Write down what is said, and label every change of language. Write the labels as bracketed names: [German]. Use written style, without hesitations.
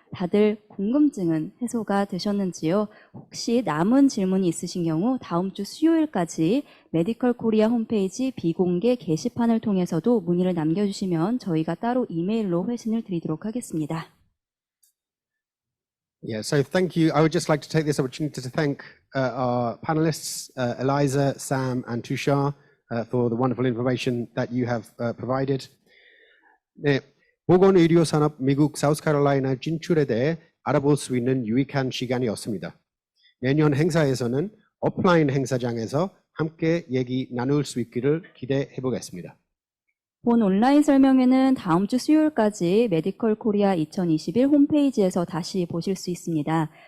[Korean] 다들 궁금증은 해소가 되셨는지요? 혹시 남은 질문이 있으신 경우 다음 주 수요일까지 메디컬 코리아 홈페이지 비공개 게시판을 통해서도 문의를 남겨주시면 저희가 따로 이메일로 회신을 드리도록 하겠습니다. [English] Yeah, so thank you. I would just like to take this opportunity to thank our panelists, Eliza, Sam, and Tushar, for the wonderful information that you have provided. [Korean] 네, 보건의료산업 미국 사우스캐롤라이나 진출에 대해 알아볼 수 있는 유익한 시간이었습니다. 내년 행사에서는 오프라인 행사장에서 함께 얘기 나눌 수 있기를 기대해 보겠습니다. 본 온라인 설명회는 다음 주 수요일까지 메디컬 코리아 2021 홈페이지에서 다시 보실 수 있습니다.